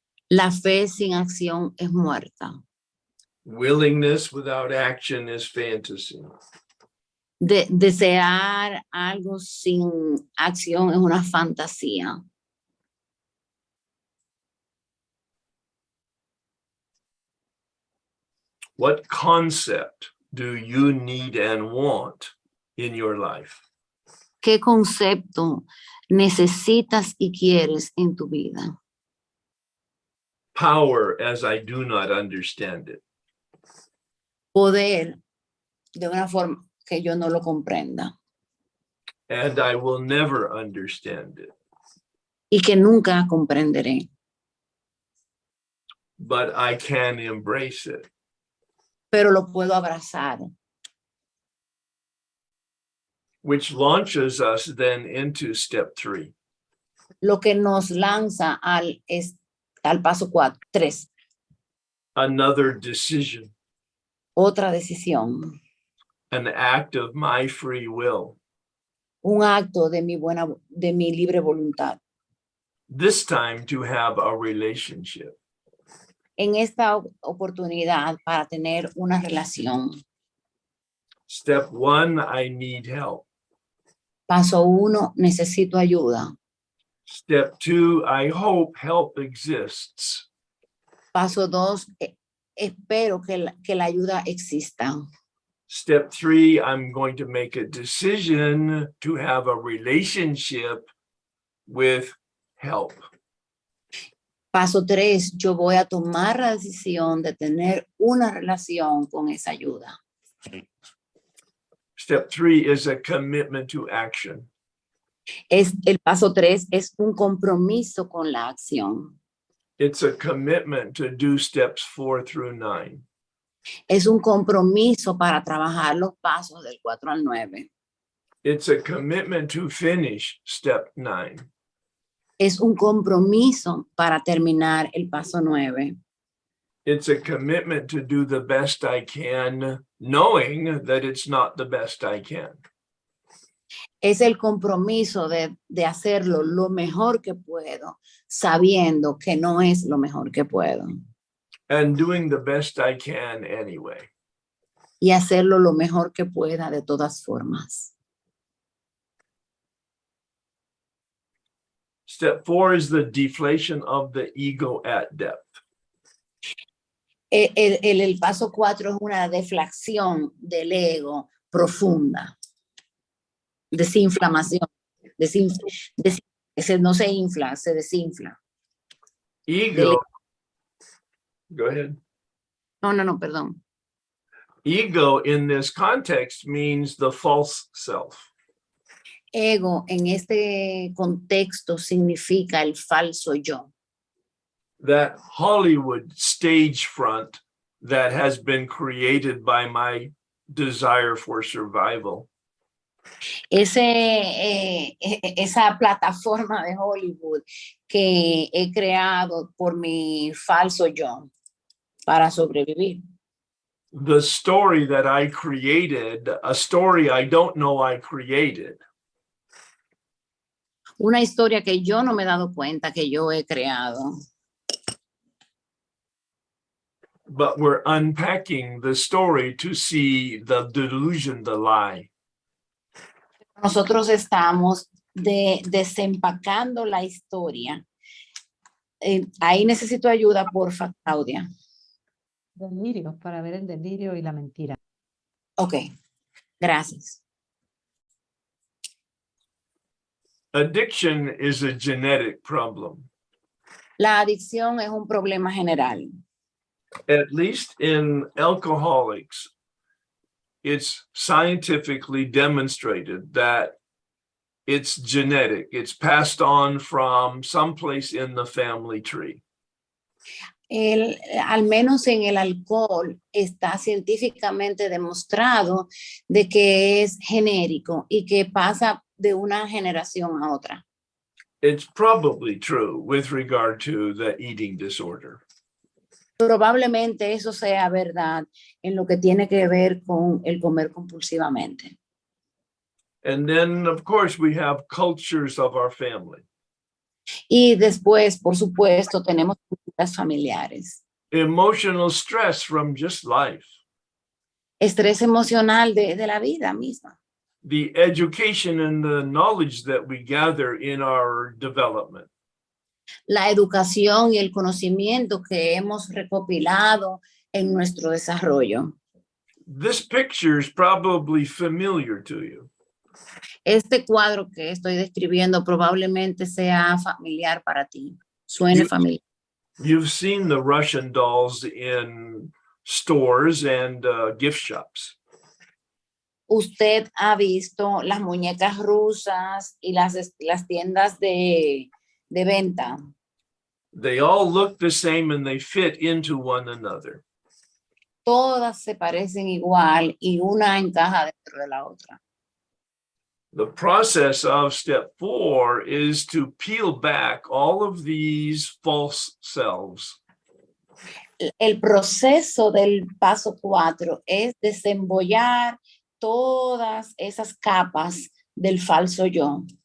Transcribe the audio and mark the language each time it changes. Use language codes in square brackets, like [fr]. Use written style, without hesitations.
[es] La fe sin acción es muerta. [en] Willingness without action is fantasy. [es] Desear algo sin acción es una fantasía. [en] What concept do you need and want in your life? [es] ¿Qué concepto necesitas y quieres en tu vida? [en] Power as I do not understand it. [es] Poder de una forma que yo no lo comprenda [en] And I will never understand it. [es] y que nunca comprenderé. [en] But I can embrace it. [es] Pero lo puedo abrazar. [en] Which launches us then into step 3. [es] Lo que nos lanza al paso 3. [en] Another decision. [es] Otra decisión. [en] An act of my free will. [es] Un acto de mi libre voluntad. [en] This time to have a relationship. [es] En esta oportunidad para tener una relación. [en] Step 1, I need help. [es] Paso 1, necesito ayuda. [en] Step 2, I hope help exists. [es] Paso 2, espero que la ayuda exista. [en] Step 3, I'm going to make a decision to have a relationship with help. [es] Paso 3, yo voy a tomar la decisión de tener una relación con esa ayuda. [en] Step 3 is a commitment to action. [es] El paso 3 es un compromiso con la acción. [en] It's a commitment to do steps 4 through 9. [es] Es un compromiso para trabajar los pasos del 4 al 9. [en] It's a commitment to finish step 9. [es] Es un compromiso para terminar el paso 9. [en] It's a commitment to do the best I can, knowing that it's not the best I can. [es] Es el compromiso de hacerlo lo mejor que puedo, sabiendo que no es lo mejor que puedo. [en] And doing the best I can anyway. [es] Y hacerlo lo mejor que pueda de todas formas. [en] Step 4 is the deflation of the ego at depth. [es] El paso 4 es una deflación del ego profunda. Desinflamación. No se infla, se desinfla. [en] Ego, go ahead. [es] No, perdón. [en] Ego in this context means the false self. [es] Ego en este contexto significa el falso yo. [en] That Hollywood stage front that has been created by my desire for survival. [es] Esa plataforma de Hollywood que he creado por mi falso yo para sobrevivir. [en] The story that I created, a story I don't know I created. [es] Una historia que yo no me he dado cuenta que yo he creado. [en] But we're unpacking the story to see the delusion, the lie. [es] Nosotros estamos desempacando la historia. Ahí necesito ayuda, porfa, Claudia. Delirio, para ver el delirio y la mentira. Ok, gracias. [en] Addiction is a genetic problem. [es] La adicción es un problema general. [en] At least in alcoholics, it's scientifically demonstrated that it's genetic. It's passed on from someplace in the family tree. [es] Al menos en el alcohol está científicamente demostrado de que es genérico y que pasa de una generación a otra. [en] It's probably true with regard to the eating disorder. [es] Probablemente eso sea verdad en lo que tiene que ver con el comer compulsivamente. [en] And then, of course, we have cultures of our family. [es] Y después, por supuesto, tenemos culturas familiares. [en] Emotional stress from just life. [es] Estrés emocional de la vida misma. [en] The education and the knowledge that we gather in our development. [es] La educación y el conocimiento que hemos recopilado en nuestro desarrollo. [en] This picture is probably familiar to you. [es] Este cuadro que estoy describiendo probablemente sea familiar para ti. Suene familiar. [en] You've seen the Russian dolls in stores and gift shops. [es] Usted ha visto las muñecas rusas y las tiendas de venta. [en] They all look the same and they fit into one another. [es] Todas se parecen igual y una encaja dentro de la otra. [en] The process of step 4 is to peel back all of these false selves. [es] El proceso del paso 4 es desembollar todas esas capas del falso yo.